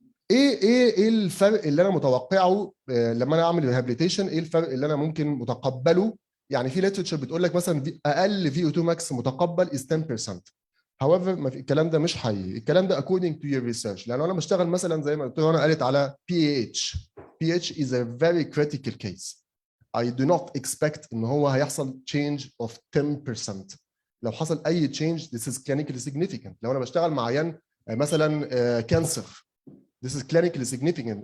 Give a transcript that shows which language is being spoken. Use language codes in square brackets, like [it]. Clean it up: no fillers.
[ar] ايه الفرق اللي انا متوقعه لما انا اعمل ريهابيليتيشن؟ ايه الفرق اللي انا ممكن متقبله؟ يعني في ليترشر بتقول لك مثلا اقل [en] VO2 max [ar] متقبل is 10%. [en] however [ar] الكلام ده مش حقيقي، الكلام ده [en] according to your research. [ar] لانه انا بشتغل مثلا زي ما قلت له، انا قالت على [en] PAH is a very critical case. I do not expect [ar] ان هو هيحصل [en] change of 10%. [ar] لو حصل اي [en] change this is clinically significant. [ar] لو انا بشتغل مع عيان مثلا كانسر [en] this is clinically significant.